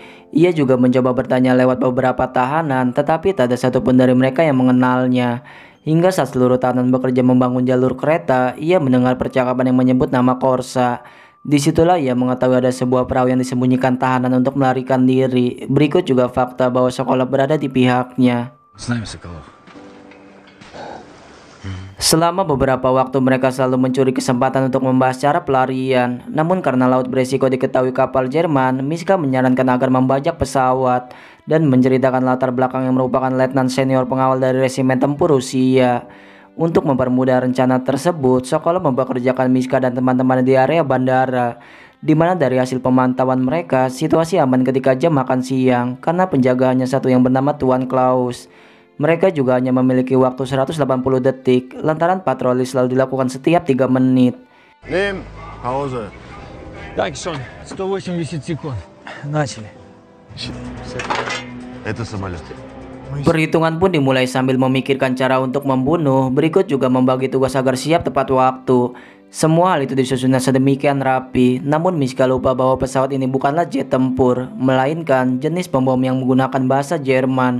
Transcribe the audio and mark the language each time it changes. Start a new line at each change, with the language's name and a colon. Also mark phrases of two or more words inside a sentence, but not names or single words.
Indonesian: Ia juga mencoba bertanya lewat beberapa tahanan, tetapi tak ada satupun dari mereka yang mengenalnya. Hingga saat seluruh tahanan bekerja membangun jalur kereta, ia mendengar percakapan yang menyebut nama Korsa. Disitulah ia mengetahui ada sebuah perahu yang disembunyikan tahanan untuk melarikan diri. Berikut juga fakta bahwa sekolah berada di pihaknya.
Russian: С нами, Соколов.
Indonesian: Selama beberapa waktu mereka selalu mencuri kesempatan untuk membahas cara pelarian. Namun karena laut beresiko diketahui kapal Jerman, Miska menyarankan agar membajak pesawat dan menceritakan latar belakang yang merupakan letnan senior pengawal dari resimen tempur Rusia. Untuk mempermudah rencana tersebut, Sokolov mempekerjakan Miska dan teman-teman di area bandara, di mana dari hasil pemantauan mereka, situasi aman ketika jam makan siang karena penjagaannya satu yang bernama Tuan Klaus. Mereka juga hanya memiliki waktu 180 detik lantaran patroli selalu dilakukan setiap 3 menit.
Russian: Лим, пауза. Так, Шон, 180 секунд. Начали. Это самолет.
Indonesian: Perhitungan pun dimulai sambil memikirkan cara untuk membunuh. Berikut juga membagi tugas agar siap tepat waktu. Semua hal itu disusun sedemikian rapi. Namun Miska lupa bahwa pesawat ini bukanlah jet tempur, melainkan jenis pembom yang menggunakan bahasa Jerman.